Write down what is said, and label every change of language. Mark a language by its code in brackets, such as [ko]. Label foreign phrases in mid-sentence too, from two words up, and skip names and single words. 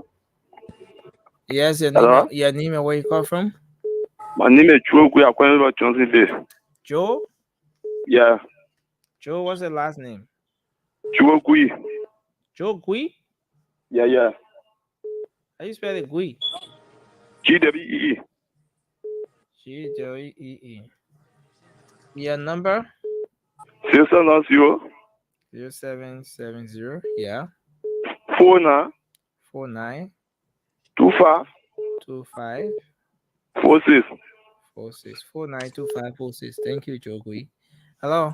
[en] Yes, your Hello? name and where you call from? My name is Joe. We are calling about Johnson Bay. Joe? Yeah. Joe, what's the last name? Joe Gui. Joe Gui? Yeah. How you spell it, Gui? G-W-E-E. G-W-E-E. Your number? 0770. 0770. Yeah. 49. 49. 25. 25. 46. 46. 492546. Thank you, Joe Gui. Hello.